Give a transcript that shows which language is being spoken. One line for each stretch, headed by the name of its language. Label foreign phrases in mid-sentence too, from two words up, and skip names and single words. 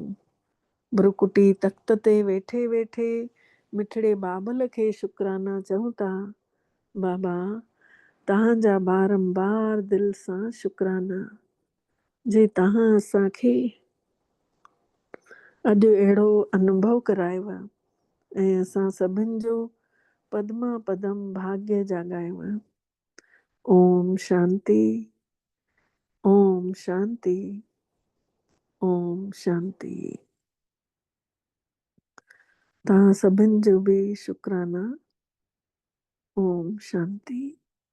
Sindhi: ब्रुकुटी तख़्त ते वेठे वेठे मिठड़े बाबल खे शुक्राना चऊं था। बाबा तव्हांजा बारंबार दिल सां शुक्राना जे तव्हां असांखे अॼु अहिड़ो अनुभव करायो आहे ऐं असां सभिनि जो पद्मा पदम भाग्य जाॻायो आहे। ओम शांति, ओम शांति, ओम शांति। तव्हां सभिनि जो बि शुक्राना। ओम शांति।